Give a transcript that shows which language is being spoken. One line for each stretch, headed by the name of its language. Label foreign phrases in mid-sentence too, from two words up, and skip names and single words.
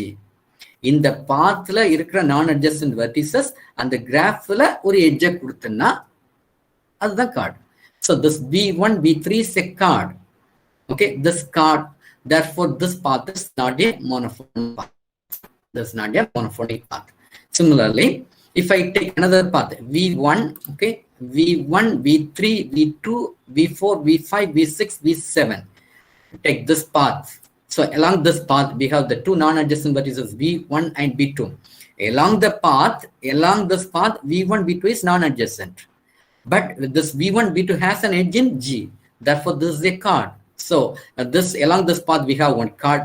English: In the path
Tamil: ல இருக்கற
English: non-adjacent vertices and the graph la or edge
Tamil: குடுத்தனா அத
English: chord. So this V1, V3 is a chord. Okay, this chord, therefore this path is not a monophonic path. This is not a monophonic path. Similarly, if I take another path V1, okay, V1, V3, V2, V4, V5, V6, V7. Take this path. So along this path we have the two non-adjacent vertices V1 and V2. Along this path V1, V2 is non-adjacent, but this V1, V2 has an edge in G. Therefore this is a chord. So this along this path we have one chord.